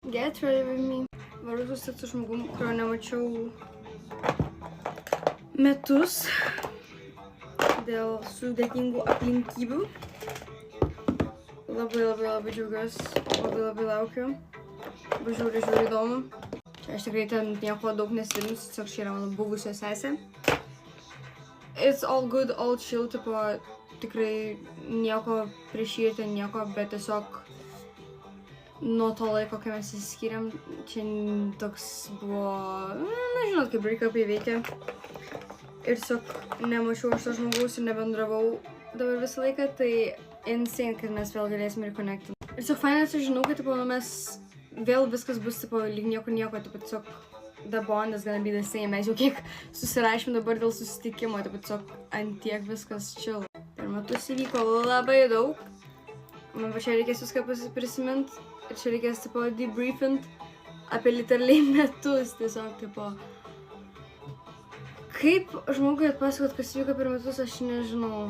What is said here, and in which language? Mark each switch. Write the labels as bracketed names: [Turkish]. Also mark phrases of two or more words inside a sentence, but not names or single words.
[English] Get ready with me. [Lithuanian] Varu susitikti su žmogum, kurio nemačiau metus dėl sudėtingų aplinkybių. Labai džiaugiuosi, labai laukiu. Žiūri įdomu. Čia aš tikrai ten nieko daug nesirinsiu, tiesiog čia yra mano buvusio sesė. [English] It's all good, all chill, [Lithuanian] tipo, tikrai nieko prieš jį, ten nieko, bet tiesiog nuo to laiko, kai mes įsiskyrėm, čia toks buvo, nežinot, kaip break-up įveikia. Ir tiesiog nemačiau aš to žmogaus ir nebendravau dabar visą laiką, tai insane, kad mes vėl galėsim reconnecti. Ir tiesiog fainai sužinau, kad tipo, mes vėl viskas bus tipo, lyg nieko, tipo, tiesiog [English] the bond is gonna be the same. [Lithuanian] Mes jau kiek susirašėm dabar dėl susitikimo, tipo, tiesiog antiek viskas chill. Per metus įvyko labai daug. Man pačiai reikės viską prisimint ir čia reikės tipo debriefint apie literaliai metus, tiesiog tipo. Kaip žmogui atpasakot, kas vyko per metus, aš nežinau.